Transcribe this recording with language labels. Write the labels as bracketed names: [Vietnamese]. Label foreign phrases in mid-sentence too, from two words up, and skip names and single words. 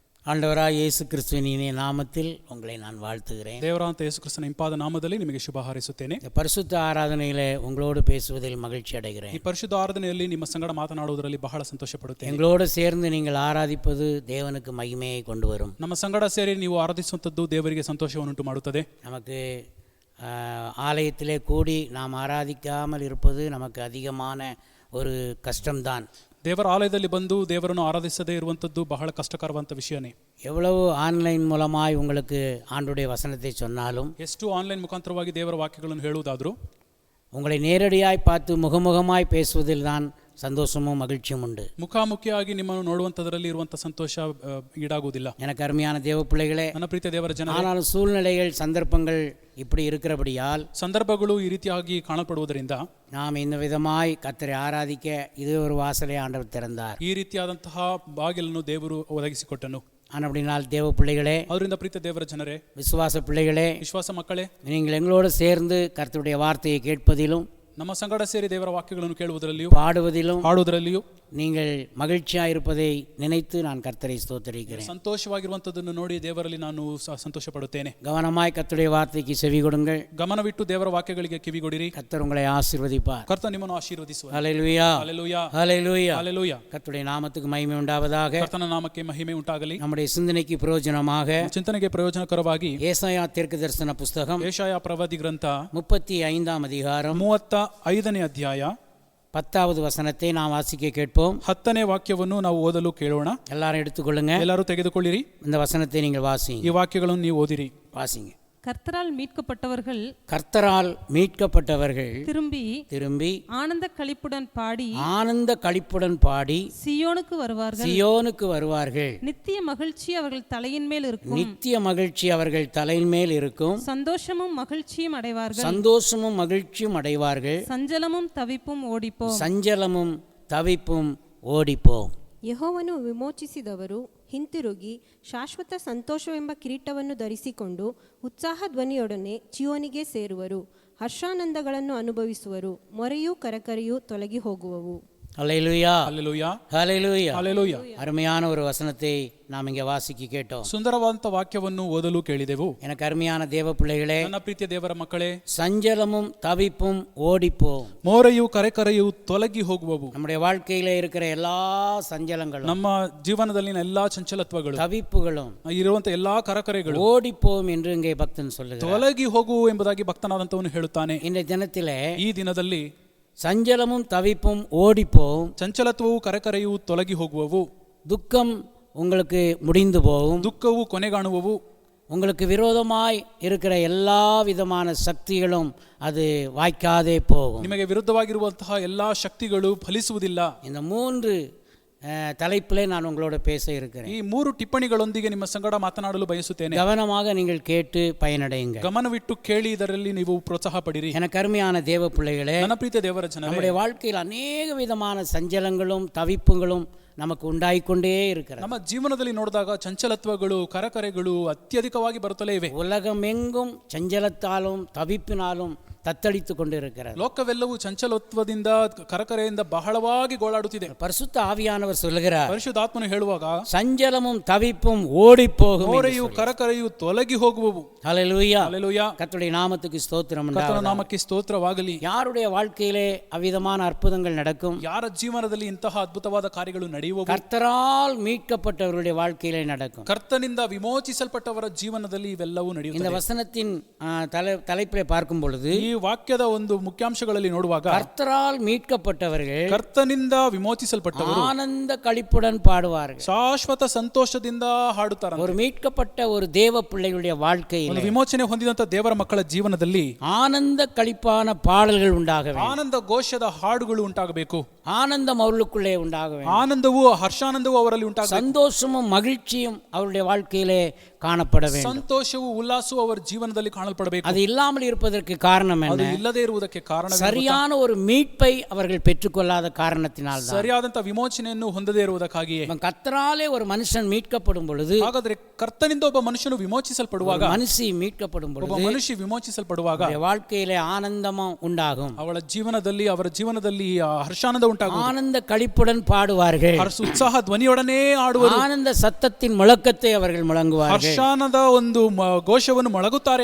[Tamil] ஆண்டவராய் இயேசு கிறிஸ்துவின் இனிய நாமத்தில் உங்களை நான் வாழ்த்துகிறேன். [Kannada] ದೇವರಾಂತ ಯೇಸು ಕ್ರಿಸ್ತನ ಇಂಪಾದ ನಾಮದಲ್ಲಿ ನಿಮಗೆ ಶುಭ ಹಾರೈಸುತ್ತೇನೆ. [Tamil] இந்த பரிசுத்த ஆராதனையிலே உங்களோடு பேசுவதில் மகிழ்ச்சி அடைகிறேன். [Kannada] ಈ ಪರಿಶುದ್ಧ ಆರಾಧನೆಯಲ್ಲಿ ನಿಮ್ಮ ಸಂಗಡ ಮಾತನಾಡುವುದರಲ್ಲಿ ಬಹಳ ಸಂತೋಷ ಪಡುತ್ತೇನೆ. [Tamil] எங்களோடு சேர்ந்து நீங்கள் ஆராதிப்பது தேவனுக்கு மகிமையை கொண்டு வரும். [Kannada] ನಮ್ಮ ಸಂಗಡ ಸೇರಿ ನೀವು ಆರಾಧಿಸುವಂಥದ್ದು ದೇವರಿಗೆ ಸಂತೋಷವನ್ನುಂಟು ಮಾಡುತ್ತದೆ. [Tamil] நமக்கு ஆலயத்திலே கூடி நாம் ஆராதிக்காமல் இருப்பது நமக்கு அதிகமான ஒரு கஷ்டம்தான். [Kannada] ದೇವರ ಆಲಯದಲ್ಲಿ ಬಂದು ದೇವರನ್ನು ಆರಾಧಿಸದೇ ಇರುವಂಥದ್ದು ಬಹಳ ಕಷ್ಟಕರವಂತ ವಿಷಯನೇ. [Tamil] எவ்வளவு ஆன்லைன் மூலமாய் உங்களுக்கு ஆண்டுடைய வசனத்தை சொன்னாலும், [Kannada] ಎಷ್ಟು ಆನ್ಲೈನ್ ಮುಖಾಂತರವಾಗಿ ದೇವರ ವಾಕ್ಯಗಳನ್ನು ಹೇಳುವುದಾದರೂ, [Tamil] உங்களை நேரடியாய் பார்த்து முகமுகமாய் பேசுவதில் தான் சந்தோஷமும் மகிழ்ச்சியும் உண்டு. [Kannada] ಮುಖಾಮುಖಿಯಾಗಿ ನಿಮ್ಮನ್ನು ನೋಡುವಂಥದ್ರಲ್ಲಿ ಇರುವಂಥ ಸಂತೋಷ ಈಡಾಗುವುದಿಲ್ಲ. [Tamil] எனக்கு அருமையான தேவ பிள்ளைகளே, [Kannada] ನನ್ನ ಪ್ರೀತಿಯ ದೇವರ ಜನ, [Tamil] ஆனாலும் சூழ்நிலைகள் சந்தர்ப்பங்கள் இப்படி இருக்கிறபடியால் [Kannada] ಸಂದರ್ಭಗಳು ಈ ರೀತಿಯಾಗಿ ಕಾಣಲ್ಪಡುವುದರಿಂದ [Tamil] நாம் இந்த விதமாய் கர்த்தரை ஆராதிக்க இது ஒரு வாசலை ஆண்டவர் திறந்தார். [Kannada] ಈ ರೀತಿಯಾದಂತಹ ಬಾಗಿಲನ್ನು ದೇವರು ಒದಗಿಸಿಕೊಟ್ಟನು. [Tamil] அப்படினால் தேவ பிள்ளைகளே, [Kannada] ಅದರಿಂದ ಪ್ರೀತಿಯ ದೇವರ ಜನರೇ, [Tamil] விசுவாச பிள்ளைகளே, [Kannada] ವಿಶ್ವಾಸ ಮಕ್ಕಳೇ, [Tamil] நீங்கள் எங்களோடு சேர்ந்து கர்த்தருடைய வார்த்தையை கேட்பதிலும் [Kannada] ನಮ್ಮ ಸಂಗಡ ಸೇರಿ ದೇವರ ವಾಕ್ಯಗಳನ್ನು ಕೇಳುವುದರಲ್ಲಿಯೂ [Tamil] பாடுவதிலும் [Kannada] ಹಾಡುವುದರಲ್ಲಿಯೂ [Tamil] நீங்கள் மகிழ்ச்சியாக இருப்பதை நினைத்து நான் கர்த்தரை ஸ்தோத்திரிக்கிறேன். [Kannada] ಸಂತೋಷವಾಗಿರುವಂಥದ್ದನ್ನು ನೋಡಿ ದೇವರಲ್ಲಿ ನಾನು ಸಂತೋಷ ಪಡುತ್ತೇನೆ. [Tamil] கவனமாய் கர்த்தருடைய வார்த்தைக்கு செவி கொடுங்கள். [Kannada] ಗಮನವಿಟ್ಟು ದೇವರ ವಾಕ್ಯಗಳಿಗೆ ಕಿವಿಗೊಡಿರಿ. [Tamil] கர்த்தர் உங்களை ஆசீர்வதிப்பார். [Kannada] ಕರ್ತ ನಿಮ್ಮನ್ನು ಆಶೀರ್ವದಿಸುವ. [Tamil] ஹல்லேலூயா, [Kannada] ಹಲ್ಲೆಲೂಯಾ, [Tamil] ஹல்லேலூயா. [Kannada] ಹಲ್ಲೆಲೂಯಾ. [Tamil] கர்த்தருடைய நாமத்துக்கு மகிமை உண்டாவதாக. [Kannada] ಕರ್ತನ ನಾಮಕ್ಕೆ ಮಹಿಮೆ ಉಂಟಾಗಲಿ. [Tamil] நம்முடைய சிந்தனைக்கு பிரயோஜனமாக [Kannada] ಚಿಂತನೆಗೆ ಪ್ರಯೋಜನಕರವಾಗಿ [Tamil] ஏசாயா தீர்க்கதரிசன புஸ்தகம் [Kannada] ಏಷಾಯ ಪ್ರವಾದಿ ಗ್ರಂಥ [Tamil] 35ஆம் அதிகாரம் [Kannada] 35ನೇ ಅಧ್ಯಾಯ [Tamil] 10வது வசனத்தை நாம் வாசிக்க கேட்போம். [Kannada] 10ನೇ ವಾಕ್ಯವನ್ನು ನಾವು ಓದಲು ಕೇಳೋಣ. [Tamil] எல்லாரும் எடுத்துக்கொள்ளுங்க. [Kannada] ಎಲ್ಲರೂ ತೆಗೆದುಕೊಳ್ಳಿರಿ. [Tamil] இந்த வசனத்தை நீங்கள் வாசிங்க. [Kannada] ಈ ವಾಕ್ಯಗಳನ್ನು ನೀವು ಓದಿರಿ. [Tamil] வாசிங்க. கர்த்தரால் மீட்கப்பட்டவர்கள் கர்த்தரால் மீட்கப்பட்டவர்கள் திரும்பி ஆனந்த களிப்புடன் பாடி சியோனுக்கு வருவார்கள். நித்திய மகிழ்ச்சி அவர்கள் தலையின் மேல் இருக்கும். சந்தோஷமும் மகிழ்ச்சியும் அடைவார்கள். சஞ்சலமும் தவிப்பும் ஓடிப்போம். [Kannada] ಯೆಹೋವನು ವಿಮೋಚಿಸಿದವರು ಹಿಂತಿರುಗಿ ಶಾಶ್ವತ ಸಂತೋಷವೆಂಬ ಕಿರೀಟವನ್ನು ಧರಿಸಿಕೊಂಡು ಉತ್ಸಾಹ ಧ್ವನಿಯೊಡನೆ ಚಿಯೋನಿಗೆ ಸೇರುವರು. ಹರ್ಷಾನಂದಗಳನ್ನು ಅನುಭವಿಸುವರು. ಮೊರೆಯೂ ಕರಕರೆಯೂ ತೊಲಗಿ ಹೋಗುವವು. [Tamil] அல்லேலூயா, [Kannada] ಹಲ್ಲೆಲೂಯಾ, [Tamil] ஹல்லேலூயா, [Kannada] ಹಲ್ಲೆಲೂಯಾ. [Tamil] அருமையான ஒரு வசனத்தை நாம் இங்கே வாசிக்க கேட்டோம். [Kannada] ಸುಂದರವಾದಂಥ ವಾಕ್ಯವನ್ನು ಓದಲು ಕೇಳಿದೆವು. [Tamil] எனக்கு அருமையான தேவ பிள்ளைகளே, [Kannada] ನನ್ನ ಪ್ರೀತಿಯ ದೇವರ ಮಕ್ಕಳೇ, [Tamil] சஞ்சலமும் தவிப்பும் ஓடிப்போம். [Kannada] ಮೋರೆಯು ಕರೆಕರೆಯು ತೊಲಗಿ ಹೋಗುವವು. [Tamil] நம்முடைய வாழ்க்கையில இருக்கிற எல்லா சஞ்சலங்களும், [Kannada] ನಮ್ಮ ಜೀವನದಲ್ಲಿನ ಎಲ್ಲಾ ಚಂಚಲತ್ವಗಳು, [Tamil] தவிப்புகளும் [Kannada] ಇರುವಂತ ಎಲ್ಲಾ ಕರಕರೆಗಳು [Tamil] ஓடிப்போம் என்று இங்கே பக்தன் சொல்லுகிறார். [Kannada] ತೊಲಗಿ ಹೋಗುವು ಎಂಬುದಾಗಿ ಭಕ್ತನಾದಂತವನು ಹೇಳುತ್ತಾನೆ. [Tamil] இந்த தினத்திலே [Kannada] ಈ ದಿನದಲ್ಲಿ [Tamil] சஞ்சலமும் தவிப்பும் ஓடிப்போம். [Kannada] ಚಂಚಲತ್ವವು ಕರೆಕರೆಯು ತೊಲಗಿ ಹೋಗುವವು. [Tamil] துக்கம் உங்களுக்கு முடிந்து போகும். [Kannada] ದುಃಖವು ಕೊನೆಗಾಣುವವು. [Tamil] உங்களுக்கு விரோதமாய் இருக்கிற எல்லா விதமான சக்திகளும் அது வாய்க்காதே போகும். [Kannada] ನಿಮಗೆ ವಿರುದ್ಧವಾಗಿರುವಂತಹ ಎಲ್ಲಾ ಶಕ್ತಿಗಳು ಫಲಿಸುವುದಿಲ್ಲ. [Tamil] இந்த 3 தலைப்பிலே நான் உங்களோட பேச இருக்கிறேன். [Kannada] ಈ 3 ಟಿಪ್ಪಣಿಗಳೊಂದಿಗೆ ನಿಮ್ಮ ಸಂಗಡ ಮಾತನಾಡಲು ಬಯಸುತ್ತೇನೆ. [Tamil] கவனமாக நீங்கள் கேட்டு பயனடையுங்க. [Kannada] ಗಮನವಿಟ್ಟು ಕೇಳಿ ಇದರಲ್ಲಿ ನೀವು ಪ್ರೋತ್ಸಾಹ ಪಡಿರಿ. [Tamil] எனக்கு அருமையான தேவ பிள்ளைகளே, [Kannada] ನನ್ನ ಪ್ರೀತಿಯ ದೇವರ ಜನರೇ, [Tamil] நம்முடைய வாழ்க்கையில் அநேக விதமான சஞ்சலங்களும் தவிப்புகளும் நமக்கு உண்டாயிக்கொண்டே இருக்கிறது. [Kannada] ನಮ್ಮ ಜೀವನದಲ್ಲಿ ನೋಡಿದಾಗ ಚಂಚಲತ್ವಗಳು ಕರಕರೆಗಳು ಅತ್ಯಧಿಕವಾಗಿ ಬರುತ್ತಲೇ ಇವೆ. [Tamil] உலகமெங்கும் சஞ்சலத்தாலும் தவிப்பினாலும் தத்தளித்து கொண்டு இருக்கிறது. [Kannada] ಲೋಕವೆಲ್ಲವೂ ಚಂಚಲತ್ವದಿಂದ ಕರಕರೆಯಿಂದ ಬಹಳವಾಗಿ ಗೋಳಾಡುತ್ತಿದೆ. [Tamil] பரிசுத்த ஆவியானவர் சொல்லுகிறார், [Kannada] ಪರಿಶುದ್ಧಾತ್ಮನು ಹೇಳುವಾಗ [Tamil] சஞ்சலமும் தவிப்பும் ஓடி போகும். [Kannada] ಮೋರೆಯು ಕರಕರೆಯು ತೊಲಗಿ ಹೋಗುವವು. [Tamil] ஹல்லேலூயா, [Kannada] ಹಲ್ಲೆಲೂಯಾ. [Tamil] கர்த்தருடைய நாமத்துக்கு ஸ்தோத்திரம் [Kannada] ಕರ್ತನ [Tamil] உண்டாவதாக. [Kannada] ನಾಮಕ್ಕೆ ಸ್ತೋತ್ರವಾಗಲಿ. [Tamil] யாருடைய வாழ்க்கையிலே அவ்விதமான அற்புதங்கள் நடக்கும்? [Kannada] ಯಾರ ಜೀವನದಲ್ಲಿ ಇಂತಹ ಅದ್ಭುತವಾದ ಕಾರ್ಯಗಳು ನಡೆಯುವವು? [Tamil] கர்த்தரால் மீட்கப்பட்டவருடைய வாழ்க்கையிலே நடக்கும். [Kannada] ಕರ್ತನಿಂದ ವಿಮೋಚಿಸಲ್ಪಟ್ಟವರ ಜೀವನದಲ್ಲಿ ಇವೆಲ್ಲವೂ [Tamil] இந்த [Kannada] ನಡೆಯುತ್ತವೆ. [Tamil] வசனத்தின் தலைப்பிலே பார்க்கும் பொழுது, [Kannada] ಈ ವಾಕ್ಯದ ಒಂದು ಮುಖ್ಯಾಂಶಗಳಲ್ಲಿ ನೋಡುವಾಗ, [Tamil] கர்த்தரால் மீட்கப்பட்டவர்கள் [Kannada] ಕರ್ತನಿಂದ ವಿಮೋಚಿಸಲ್ಪಟ್ಟವರು [Tamil] ஆனந்த களிப்புடன் பாடுவார்கள். [Kannada] ಶಾಶ್ವತ ಸಂತೋಷದಿಂದ ಹಾಡುತ್ತಾರೆ. [Tamil] ஒரு மீட்கப்பட்ட ஒரு தேவ பிள்ளைகளுடைய வாழ்க்கையில் [Kannada] ಒಂದು ವಿಮೋಚನೆ ಹೊಂದಿದಂತ ದೇವರ ಮಕ್ಕಳ ಜೀವನದಲ್ಲಿ [Tamil] ஆனந்த களிப்பான பாடல்கள் உண்டாக வேண்டும். [Kannada] ಆನಂದ ಘೋಷದ ಹಾಡುಗಳು ಉಂಟಾಗಬೇಕು. [Tamil] ஆனந்தம் அவர்களுக்குள்ளே உண்டாக வேண்டும். [Kannada] ಆನಂದವೂ ಹರ್ಷಾನಂದವೂ ಅವರಲ್ಲಿ ಉಂಟಾಗಬೇಕು. [Tamil] சந்தோஷமும் மகிழ்ச்சியும் அவருடைய வாழ்க்கையிலே காணப்பட வேண்டும். [Kannada] ಸಂತೋಷವು ಉಲ್ಲಾಸವು ಅವರ ಜೀವನದಲ್ಲಿ ಕಾಣಲ್ಪಡಬೇಕು. [Tamil] அது இல்லாமல் இருப்பதற்கு காரணம் [Kannada] ಅದು [Tamil] என்ன? [Kannada] ಇಲ್ಲದೆ ಇರುವುದಕ್ಕೆ ಕಾರಣ [Tamil] சரியான ஒரு மீட்பை அவர்கள் பெற்றுக்கொள்ளாத காரணத்தினால் தான். [Kannada] ಸರಿಯಾದಂತ ವಿಮೋಚನೆಯನ್ನು ಹೊಂದದೇ ಇರುವುದಕ್ಕಾಗಿಯೇ. [Tamil] கர்த்தராலே ஒரு மனுஷன் மீட்கப்படும் பொழுது, [Kannada] ಹಾಗಾದ್ರೆ ಕರ್ತನಿಂದ ಒಬ್ಬ ಮನುಷ್ಯನು ವಿಮೋಚಿಸಲ್ಪಡುವಾಗ, [Tamil] மனுஷி மீட்கப்படும் [Kannada] ಒಬ್ಬ [Tamil] பொழுது [Kannada] ಮನುಷ್ಯ ವಿಮೋಚಿಸಲ್ಪಡುವಾಗ [Tamil] அவருடைய வாழ்க்கையிலே ஆனந்தமும் உண்டாகும். [Kannada] ಅವರ ಜೀವನದಲ್ಲಿ ಹರ್ಷಾನಂದ ಉಂಟಾಗುವುದು. [Tamil] ஆனந்த களிப்புடன் பாடுவார்கள். [Kannada] ಉತ್ಸಾಹ ಧ್ವನಿಯೊಡನೆ ಆಡುವರು. [Tamil] ஆனந்த சத்தத்தின் முழக்கத்தை அவர்கள் முழங்குவார்கள் [Kannada] ಹರ್ಷಾನದ ಒಂದು ಘೋಷವನ್ನು ಮೊಳಗುತ್ತಾರೆ